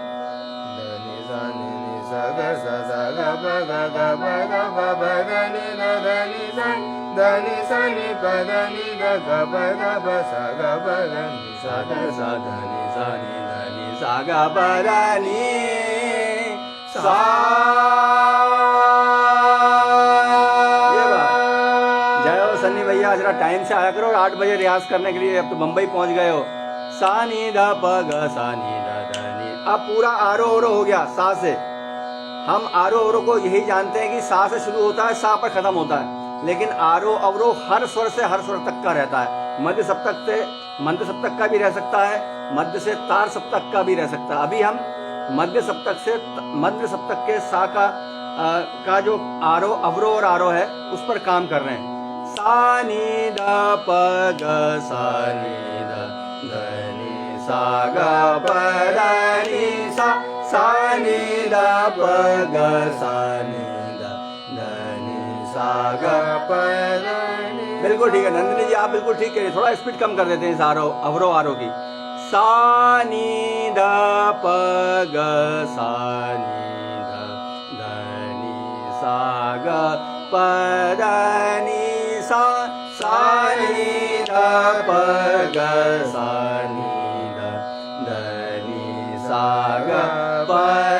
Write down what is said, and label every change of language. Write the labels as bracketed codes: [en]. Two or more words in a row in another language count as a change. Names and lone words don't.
[hi] धनी सा नी सा ग ग प प ध नी धनी सा नी प ध नी ध ग प सा ग प ग नी सा ग सा धनी सा ग प ध नी सा। ये बात। जय हो सन्नी भैया, जरा टाइम से आया करो और 8 बजे रियाज करने के लिए। अब तो मुंबई पहुंच गए हो। सा नी ध प ग सा नी ध नी। अब पूरा आरोह अवरोह हो गया सा से। हम आरोह अवरोह को यही जानते हैं कि सा से शुरू होता है, सा पर खत्म होता है। लेकिन आरोह अवरोह हर स्वर से हर स्वर तक का रहता है। मध्य सप्तक से मंद सप्तक का भी रह सकता है, मध्य से तार सप्तक का भी रह सकता है। अभी हम मध्य सप्तक से मध्य सप्तक के सा का जो आरोह अवरोह और आरोह है उस पर काम कर रहे हैं। सा नी ध प ग सा नी ध नी सा ग प ध नी सा नी ध प ग सा नी ध नी सा ग प ध नी। बिल्कुल ठीक है नंदिनी जी, आप बिल्कुल ठीक करिए। थोड़ा स्पीड कम कर देते हैं इस अवरोह आरोह की। सा नी ध प ग सा नी ध नी सा ग प ध नी सा नी ध प ग सा नी ध नी सा ग प